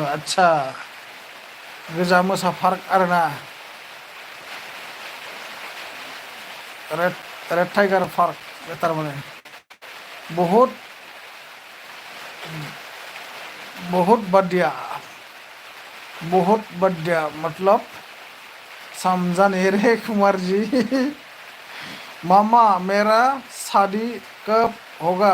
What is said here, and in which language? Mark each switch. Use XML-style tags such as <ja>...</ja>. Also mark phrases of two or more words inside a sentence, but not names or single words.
<brx>आदसा गोजा मोसा पार्क आरोना। रेड रेड टाइगार पार्क थारमाने।</brx> <hi>बहुत बहुत बढ़िया, बहुत बढ़िया मतलब समझा नहीं रे कुमार जी। मामा मेरा शादी कब होगा?</hi>